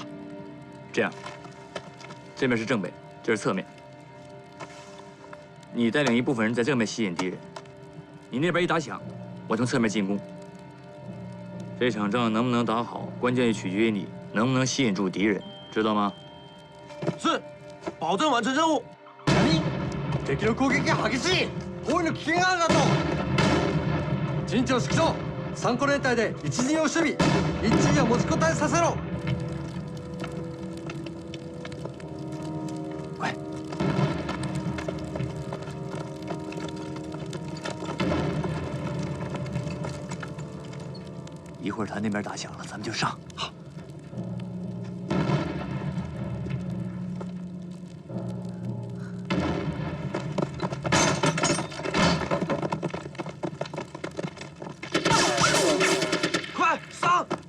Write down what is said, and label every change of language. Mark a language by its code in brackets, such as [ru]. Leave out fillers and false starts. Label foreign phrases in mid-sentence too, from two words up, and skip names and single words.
[zh] 这样，这面是正北，这是侧面。你带领一部分人在正面吸引敌人，你那边一打响，我从侧面进攻。这场仗能不能打好，关键取决于你能不能吸引住敌人，知道吗？是，保证完成任务。 [ja] 何？敵の攻撃が激しい。包囲の危険があるなと。陣長縮小。3個連隊で一陣を守備。一陣を持ちこたえさせろ。 [zh] 快！一会儿他那边打响了，咱们就上。好。快上！